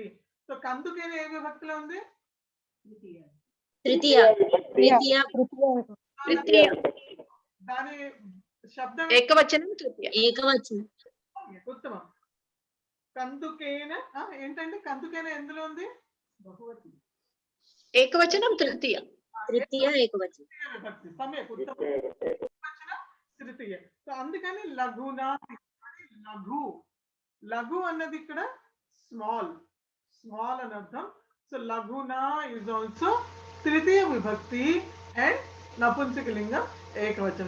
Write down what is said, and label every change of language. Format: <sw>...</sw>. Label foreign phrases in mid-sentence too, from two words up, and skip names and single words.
<te>సో కందుకేన ఏ విభక్తిలో ఉంది? Tritiya. దాని శబ్దం ఏకవచనం తృతీయ. Ekavachanam. ఉత్తమం. కందుకేన ఏంటంటే కందుకేన ఎందులో ఉంది? బహువచనం. ఏకవచనం తృతీయ. తృతీయ ఏకవచనం. విభక్తి.</te> <sa>సమ్యక్ ఉత్తమం.</sa> <te>ఏకవచనం తృతీయ. సో అందుకని లఘునా, లఘు. లఘు అన్నది ఇక్కడ స్మాల్ అని అర్థం. సో లఘునా</te> <en>is also</en> <te>తృతీయ విభక్తి అండ్ నపుంసకలింగం ఏకవచనం.</te>